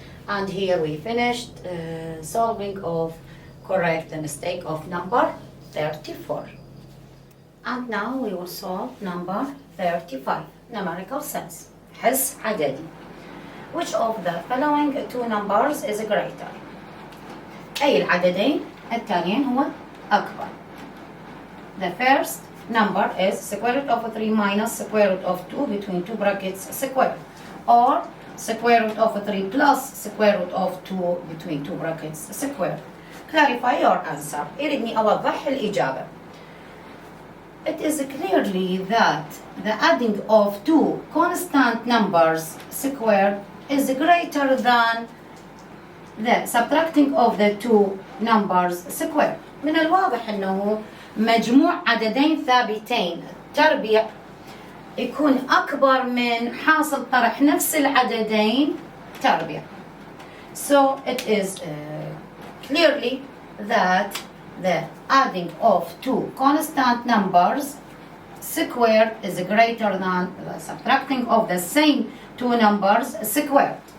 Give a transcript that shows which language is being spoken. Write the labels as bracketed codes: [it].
[en] And here we finished solving of correct the mistake of number 34. And now we will solve number 35, numerical sense, حس عددي. Which of the following two numbers is greater? [ar] أي العددين التاليين هو أكبر. [en] The first number is square root of 3 minus square root of 2 between two brackets square, or square root of 3 plus square root of 2 between two brackets square. Clarify your answer. إريدني أوضح الإجابة. It is clearly that the adding of two constant numbers squared is greater than the subtracting of the two numbers squared. [ar] من الواضح أنه مجموع عددين ثابتين تربيع يكون أكبر من حاصل طرح نفس العددين تربيع. [en] So it is clearly that the adding of two constant numbers squared is greater than the subtracting of the same two numbers squared.